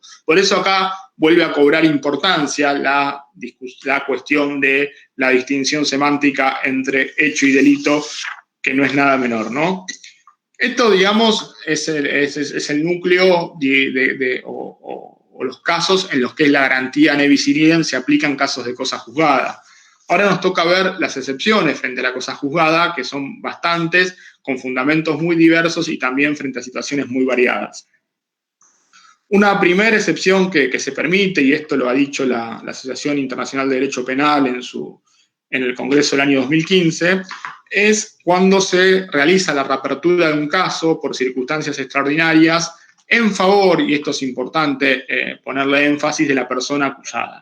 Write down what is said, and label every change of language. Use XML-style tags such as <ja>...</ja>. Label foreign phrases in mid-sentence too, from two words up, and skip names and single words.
<es>Por eso acá vuelve a cobrar importancia la cuestión de la distinción semántica entre hecho y delito, que no es nada menor, ¿no? Esto, digamos, es el núcleo o los casos en los que la garantía</es> <la>nebis in idem</la> <es>se aplica en casos de cosa juzgada. Ahora nos toca ver las excepciones frente a la cosa juzgada, que son bastantes, con fundamentos muy diversos y también frente a situaciones muy variadas. Una primera excepción que se permite, y esto lo ha dicho la Asociación Internacional de Derecho Penal en el Congreso del año 2015, es cuando se realiza la reapertura de un caso por circunstancias extraordinarias en favor, y esto es importante ponerle énfasis, de la persona acusada.</es>